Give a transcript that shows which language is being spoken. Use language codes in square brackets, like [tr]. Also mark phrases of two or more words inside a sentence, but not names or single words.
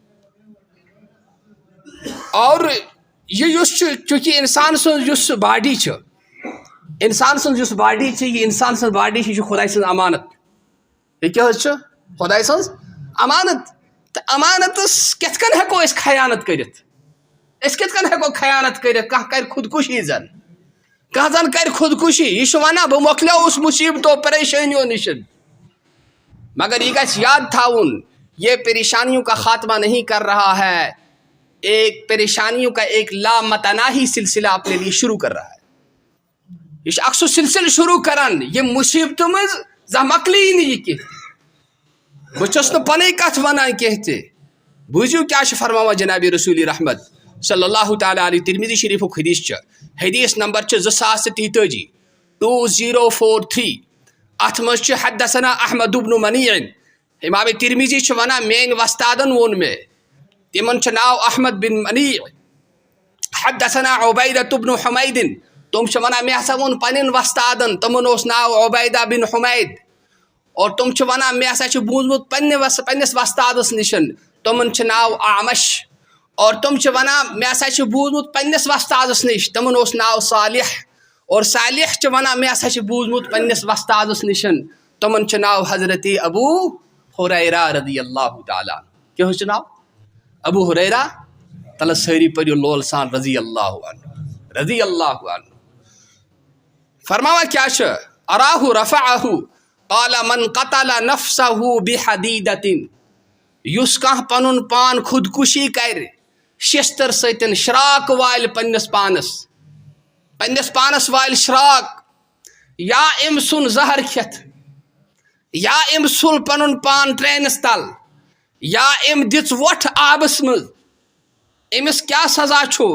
[ks] اور یہ یُس چھُ چوٗنٛکہِ اِنسان سٕنٛز یُس باڈی چھِ اِنسان سٕنٛز یُس باڈی چھِ یہِ اِنسان سٕنٛز باڈی چھِ یہِ چھُ خۄداے سٕنٛز امانت. یہِ کیٛاہ حظ چھُ خۄداے سٕنٛز امانت. تہٕ امانتس کِتھ کٔنۍ ہٮ۪کو أسۍ خیانت کٔرِتھ؟ أسۍ کِتھ کٔنۍ ہٮ۪کو خیانت کٔرِتھ؟ کانٛہہ کرِ خودکشی زن کانٛہہ زن کرِ خودکشی. یہِ چھُ ونان بہٕ مۄکلیوُس مُصیبتو پریشٲنیو نِشن. مگر یہ گژھِ یاد تھاوُن [ur] یہ پریشانیوں کا خاتمہ نہیں کر رہا ہے, ایک پریشانیوں کا ایک لامتناہی سلسلہ اپنے لیے شروع کر رہا ہے. [ks] یہ اکھ سُہ سلسلہ شروع کران یہ مصیبتوں منٛز زانٛہہ مۄکلی نہٕ یہِ کینٛہہ. بہٕ چھُس نہٕ پنٕنۍ کتھ ونان کینٛہہ تہِ. بوٗزِو کیٛاہ چھُ فرماوان جنابِ رسول رحمت [ar] صلی اللہ تعالیٰ علیہ. [ks] ترمذی شریفُک حدیث چھُ, حدیث نمبر چھُ 2043 2043. اتھ منٛز چھُ [ar] حدثنا احمد بن منیع. [ks] امام ترمذی چھُ ونان میٲنۍ وستادن ووٚن مےٚ تمن چھُ ناو احمد بن منیع. [ar] حدثنا عبیدہ بن حمید. [ks] تم چھِ ونان مےٚ ہسا ووٚن پنٕنٮ۪ن وستادن تمن اوس ناو عبیدہ بن حمید. اور تم چھِ ونان مےٚ ہسا چھُ بوٗزمُت پننِس وستادس نِشن تمن چھُ ناو اعمش. اور تم چھِ ونان مےٚ ہسا چھُ بوٗزمُت پننِس وستادس نِش تمن اوس ناو صالح. اور صالح چھِ ونان مےٚ ہسا چھُ بوٗزمُت پننِس وستادس نِشن تمن چھُ ناو حضرت ابو ہریرہ [ar] رضی اللہ تعالیٰ. [ks] کیٛاہ حظ چھُ ناو؟ ابو ہریرہ. تلہٕ سٲری پٔرِو لول سان [ar] رضی اللہ عنہ رضی اللہ عنہ. [ks] فرماوان کیٛاہ چھُ؟ [ar] اراہ رفعہ قال من قتل نفسہ بحدیدۃ. [ks] یُس کانٛہہ پنُن پان خودکشی کرِ شستر سۭتۍ شراک والہِ پننِس پانس والہِ شراک, یا أمۍ ژھُن زہر کھٮ۪تھ, یا أمۍ ژھُل پنُن پان ٹرینس تل, یا أمۍ دِژ وۄٹھ آبس منٛز, أمِس کیٛاہ سزا چھُ؟